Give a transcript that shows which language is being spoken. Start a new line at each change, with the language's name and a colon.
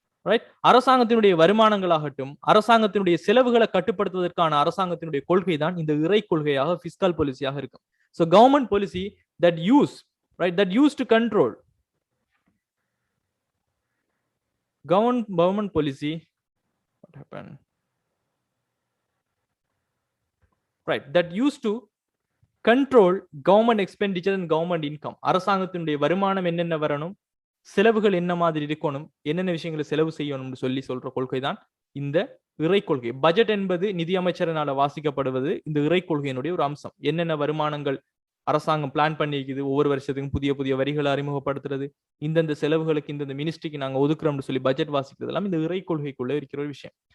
Tamil: Right, அரசாங்கத்தினுடைய வருமானங்களாகட்டும் அரசாங்கத்தினுடைய செலவுகளை கட்டுப்படுத்துவதற்கான அரசாங்கத்தினுடைய கொள்கை தான் இந்த இறை கொள்கையாக பிஸ்கல் பாலிசியாக இருக்கும்.
English: So government policy that use to control government policy. What happened? Right, that used to control government expenditure and government income.
Tamil: அரசாங்கத்தினுடைய வருமானம் என்னென்ன வரணும், செலவுகள் என்ன மாதிரி இருக்கணும், என்னென்ன விஷயங்களை செலவு செய்யணும்னு சொல்ற கொள்கை தான் இந்த இறை கொள்கை. பட்ஜெட் என்பது நிதி அமைச்சரினால வாசிக்கப்படுவது இந்த இறை கொள்கையினுடைய ஒரு அம்சம். என்னென்ன வருமானங்கள் அரசாங்கம் பிளான் பண்ணிக்குது, ஒவ்வொரு வருஷத்துக்கும் புதிய புதிய வரிகளை அறிமுகப்படுத்துறது, இந்தந்த செலவுகளுக்கு இந்தந்த மினிஸ்ட்ரிக்கு நாங்க ஒதுக்குறோம்னு சொல்லி பட்ஜெட் வாசிக்கிறது எல்லாம் இந்த இறை கொள்கைக்குள்ள இருக்கிற ஒரு விஷயம்.